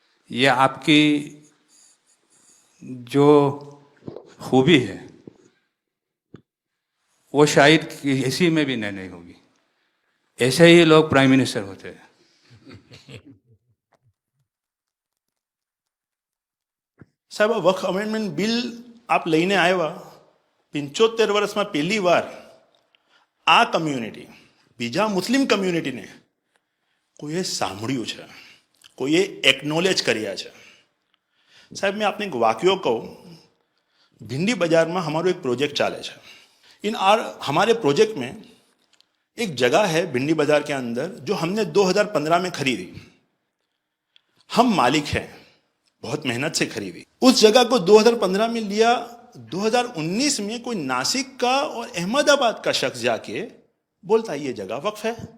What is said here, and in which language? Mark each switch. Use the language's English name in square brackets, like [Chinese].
[Hindi] ये आपकी जो खूबी है वो शायद किसी में भी नहीं होगी। ऐसे ही लोग प्राइम मिनिस्टर होते हैं। [Gujarati] સાહેબ આ વક્ફ અમેન્ડમેન્ટ બિલ આપ લઈને આવ્યા 75 વર્ષમાં પહેલી વાર આ કમ્યુનિટી, બીજા મુસ્લિમ કમ્યુનિટીને કોઈએ સાંભળ્યું છે, કોઈએ એકનોલેજ કર્યા છે। [Hindi] સાહેબ मैं आपने एक वाक्य कहूँ, भिंडी बाजार में हमारो एक प्रोजेक्ट चाले है। हमारे प्रोजेक्ट में एक जगह है भिंडी बाजार के अंदर जो हमने 2015 में खरीदी। हम मालिक हैं, बहुत मेहनत से खरीदी। उस जगह को 2015 में लिया, 2019 में कोई नासिक का और अहमदाबाद का शख्स जाके बोलता है ये जगह वक्फ है।